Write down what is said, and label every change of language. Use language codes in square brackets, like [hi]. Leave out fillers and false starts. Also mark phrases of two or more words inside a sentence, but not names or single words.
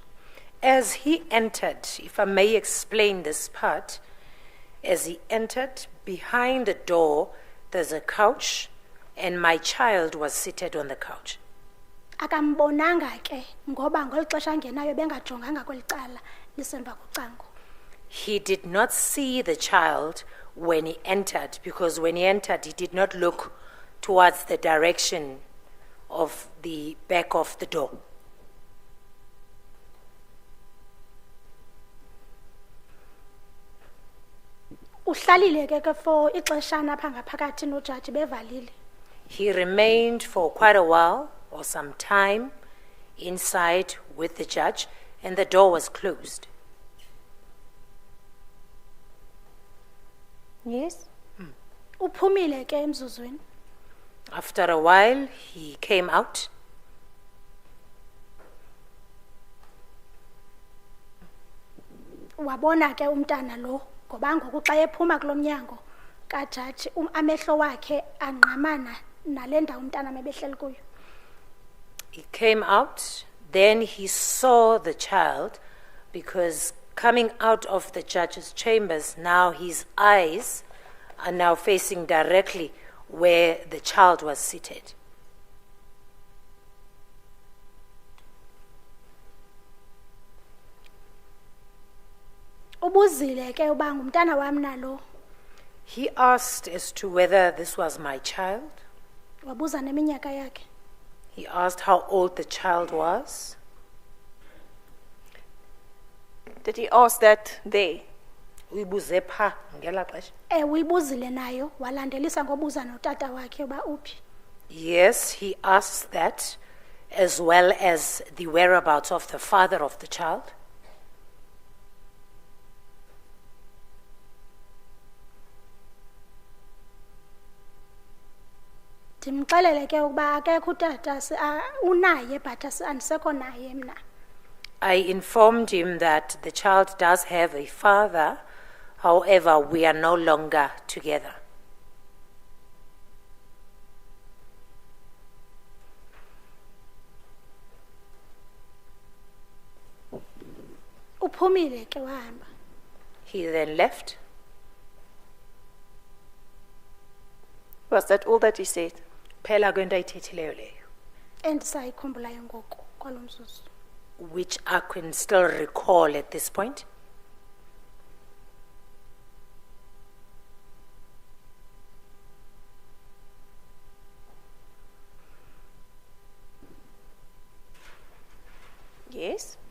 [en] As he entered, if I may explain this part, as he entered, behind the door, there's a couch, and my child was seated on the couch. [xh] Akambonanga ke ngoba ngolu xesha angenayo bengajonganga kweli cala lisemva kocango. [en] He did not see the child when he entered, because when he entered, he did not look towards the direction of the back of the door. [xh] Uhlalile ke for ixeshana apha ngaphakathi nojaji bevalile. [en] He remained for quite a while, or some time, inside with the judge, and the door was closed. Yes. [xh] Uphumile ke emzuzwini. [en] After a while, he came out. [xh] Wabona ke umntana lo ngoba ngoku xa ephuma kulo mnyango kajaji amehlo wakhe angqamana nale ndawo umntana mebehleli kuyo. [en] He came out, then he saw the child, because coming out of the judge's chambers, now his eyes are now facing directly where the child was seated. [xh] Ubuzile ke uba ngumntana wam nalo. [en] He asked as to whether this was my child. [xh] Wabuza neminyaka yakhe. [en] He asked how old the child was. Did he ask that there? [xh] Uyibuze pha ngela xesha. Uyibuzile nayo walandelisa ngobuza notata wakhe uba uphi. [en] Yes, he asked that, as well as the whereabouts of the father of the child. [xh] Ndimxelele ke ukuba akekho utata unaye but andisekho naye mna. [en] I informed him that the child does have a father, however, we are no longer together. [xh] Uphumile ke wahamba. [en] He then left. Was that all that he said? [xh] Phela kwento ayithethileyo leyo, Endisayikhumbulayo ngoku kwalo mzuzu. [en] which I can still recall at this point. Yes.